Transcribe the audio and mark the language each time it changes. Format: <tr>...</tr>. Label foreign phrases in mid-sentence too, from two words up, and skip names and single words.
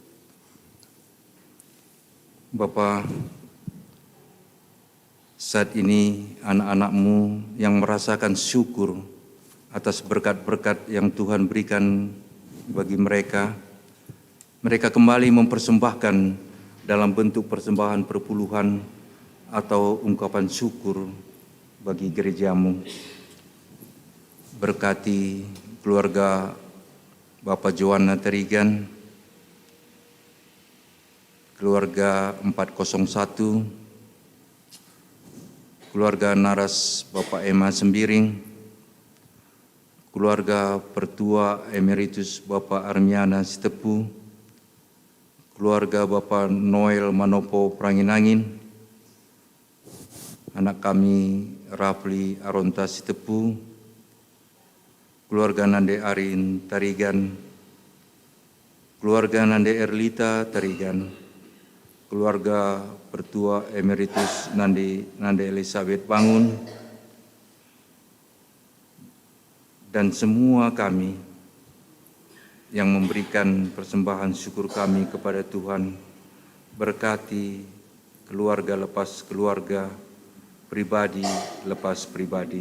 <id>Bapa, saat ini anak-anakmu yang merasakan syukur atas berkat-berkat yang Tuhan berikan bagi mereka, mereka kembali mempersembahkan dalam bentuk persembahan perpuluhan atau ungkapan syukur bagi gerejamu. Berkati keluarga Bapak Joanna Terigan, keluarga 401, keluarga Naras Bapak Emma Sembiring, keluarga Pertua Emeritus Bapak Armiana Sitepu, keluarga Bapak Noel Manopo Pranginangin, anak kami Rafli Aronta Sitepu, keluarga Nande Arin Tarigan, keluarga Nande Erlita Tarigan, keluarga Pertua Emeritus Nande Elizabeth Bangun, dan semua kami yang memberikan persembahan syukur kami kepada Tuhan. Berkati keluarga lepas keluarga, pribadi lepas pribadi.</id>